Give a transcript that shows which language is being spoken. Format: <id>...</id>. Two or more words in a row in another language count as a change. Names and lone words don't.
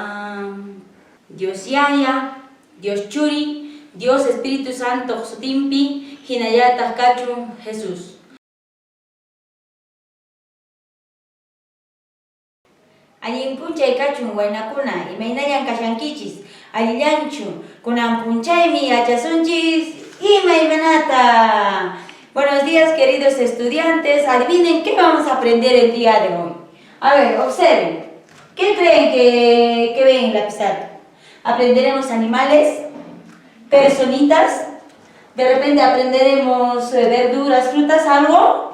<qu>Dios Yaya, Dios Churi, Dios Espíritu Santo sutinpi, hinallataq kachun Jesús. Allin punchay kachun waynakuna, imaynayan kashankichis, allillanchu, kunan punchaymi yachasunchis, imaymanata.</qu> <es>Buenos días, queridos estudiantes. Adivinen qué vamos a aprender el día de hoy. A ver, observen. ¿Qué creen que ven en la pizarra? ¿Aprenderemos animales? ¿Personitas? ¿De repente aprenderemos verduras, frutas, algo?</es>